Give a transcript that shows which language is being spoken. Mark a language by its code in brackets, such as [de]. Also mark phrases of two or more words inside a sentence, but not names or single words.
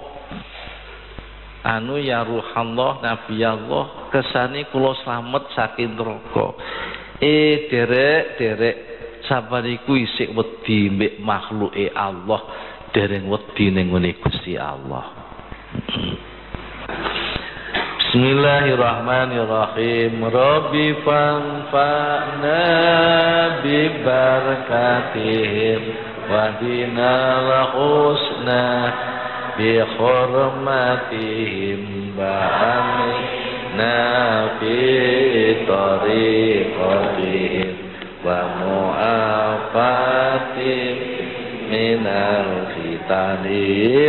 [jv] Anu [ar] يا روح الله [jv] Nabi Allah kesane kula slamet saking neraka. Derek sampeyan iku isih wedi mbek makhluke Allah, dereng wedi ning ngene Gusti Allah. [ar] بسم الله الرحمن الرحيم. ربِّ فانفعنا ببركاتهم واهدنا الحسنى بحرمتهم وأمتنا في طريقتهم ومعافاتهم من الفتن.